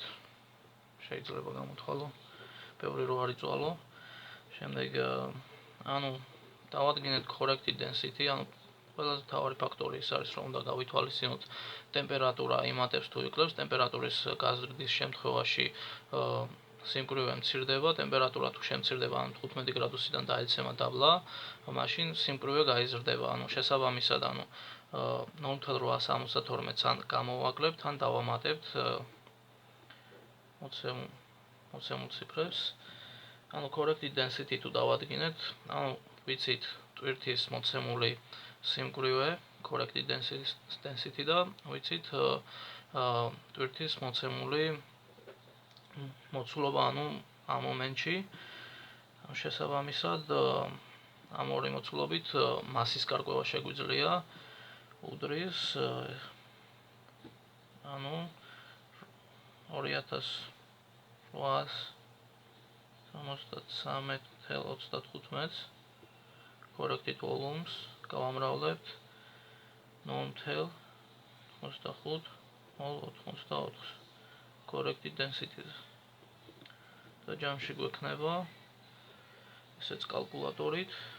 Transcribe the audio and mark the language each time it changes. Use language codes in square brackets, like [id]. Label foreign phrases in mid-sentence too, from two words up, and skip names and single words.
[ka] შეიძლება გამოთვალო ბევრი რო არ იწვალო შემდეგ ანუ დავადგინეთ [en] corrected density [ka] ანუ ყველაზე მთავარი ფაქტორი ის არის რომ უნდა გავითვალისწინოთ ტემპერატურა იმატებს თუ იკლებს ტემპერატურის გაზრდის შემთხვევაში სიმკვრივე მცირდება ტემპერატურა თუ შემცირდება ანუ 15 გრადუსიდან დაეცემა დაბლა მაშინ სიმკვრივე გაიზრდება ანუ შესაბამისად ანუ 0.872-ს ან გამოვაკლებთ ან დავამატებთ მოცემულ ციფრებს ანუ [en] corrected density [ka] თუ დავადგინეთ ანუ ვიცით ტვირთის მოცემული სიმკვრივე [en] corrected density [ka] და ვიცით ტვირთის მოცემული მოცულობა ანუ ამ მომენტში შესაბამისად ამ ორი მოცულობით მასის გარკვევა შეგვიძლია უდრის ანუ 2863.35 [en] corrected volumes [ka] გავამრავლებთ 0.85 [en] corrected density- [ka] ს და ჯამში გვექნება ესეც კალკულატორით